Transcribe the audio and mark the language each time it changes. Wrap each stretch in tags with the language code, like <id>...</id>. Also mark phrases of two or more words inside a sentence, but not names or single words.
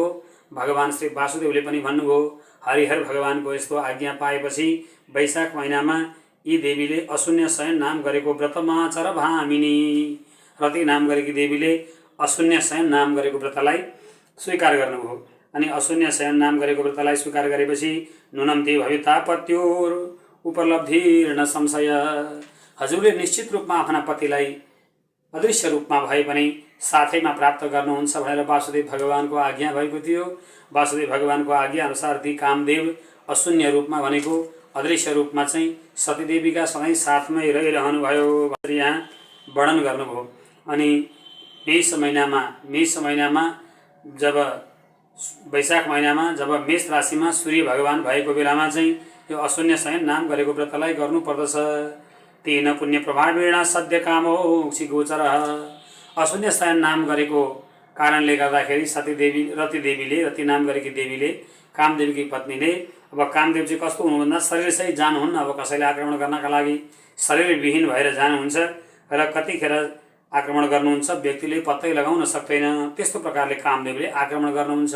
<ne>भगवान् श्री वासुदेवले पनि भन्नुभयो। हरिहर भगवानको यस्तो आज्ञा पाएपछि वैशाख महिनामा यी देवीले अशून्य शयन नाम गरेको व्रतमा चर भामिनी, रति नाम गरेकी देवीले अशून्य शयन नाम गरेको व्रतलाई स्वीकार गर्नुभयो। अनि अशून्य शयन नाम गरेको व्रतलाई स्वीकार गरेपछि</ne> <sa>नुनम ते भवितापत्योर उपलब्धिर न संशय,</sa> <ne>हजुरले निश्चित रूपमा आफ्ना पतिलाई अदृश्य रूपमा भए पनि साथैमा प्राप्त गर्नुहुन्छ भनेर वासुदेव भगवानको आज्ञा भएको थियो। वासुदेव भगवानको आज्ञा अनुसार ती कामदेव अशून्य रूपमा भनेको अदृश्य रूपमा चाहिँ सतीदेवीका सधैँ साथमै रहिरहनु भयो भनेर यहाँ वर्णन गर्नुभयो। अनि मेष महिनामा जब वैशाख महिनामा जब मेष राशिमा सूर्य भगवान भएको बेलामा चाहिँ यो अशून्य शयन नाम गरेको व्रतलाई गर्नुपर्दछ।</ne> <sa>तेन पुण्य प्रभावेण सद्य कामो गोचर,</sa> <ne>अशून्य शयन नाम गरेको कारणले गर्दाखेरि रति नाम गरेकी देवीले कामदेवकी पत्नीले, अब कामदेव चाहिँ कस्तो हुनुभन्दा शरीर सहित जानुहुन्न, अब कसैले आक्रमण गर्नका लागि शरीरविहीन भएर जानुहुन्छ र कतिखेर आक्रमण गर्नुहुन्छ व्यक्तिले पत्तै लगाउन सक्दैन, त्यस्तो प्रकारले कामदेवले आक्रमण गर्नुहुन्छ।</ne>